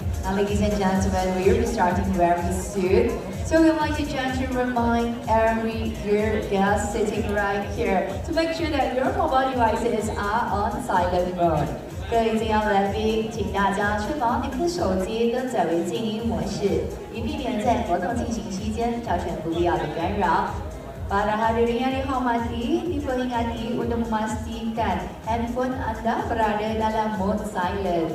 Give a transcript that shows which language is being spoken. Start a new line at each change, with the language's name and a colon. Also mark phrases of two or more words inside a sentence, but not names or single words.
English: Ladies and gentlemen, we will be starting very soon. So we'd like to gently remind every dear guest sitting right here to make sure that your mobile devices are on silent mode.
Chinese: 各位敬爱来宾，请大家确保你们的手机登载为静音模式，以避免在活动进行期间造成不必要的干扰。
Indonesian: Para hadirin yang dihormati, diperingati untuk memastikan handphone anda berada dalam mode silent.